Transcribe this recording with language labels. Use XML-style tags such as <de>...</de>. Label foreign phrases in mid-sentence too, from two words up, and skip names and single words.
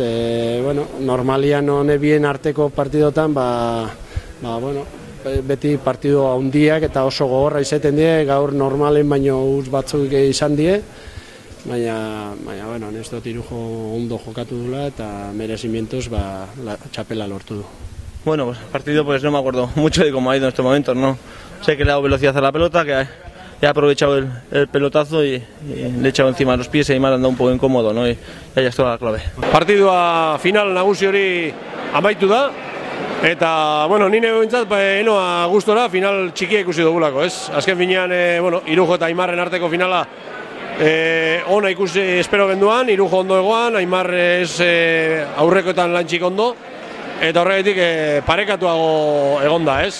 <eu>Bueno, normalian hone bien arteko partidotan, bueno, beti partidu handiak eta oso gogorra izaten die, gaur normalen baino uz batzuk izan die, baina bueno, ez dut Irujo ondo jokatu dula eta merezimientos la txapela lortu du. Bueno,</eu> <es>pues partido pues no me acuerdo mucho de cómo ha ido en estos momentos, ¿no? Sé que le ha dado velocidad a la pelota, que ha aprovechado el pelotazo y le he echado encima de los pies y me ha andado un poco incómodo, ¿no? Y ahí está la clave.</es> <eu>Partidua final nagusi hori amaitu da. Eta, bueno, nire behintzat, enoa gustora final txikia ikusi dugulako, ez? Azken finean, bueno, Irujo eta Aimarren arteko finala ona ikusi espero genduan, Irujo ondo egoan, Aimar ez aurrekoetan lantxik ondo, eta horregatik parekatuago egonda, ez?</eu>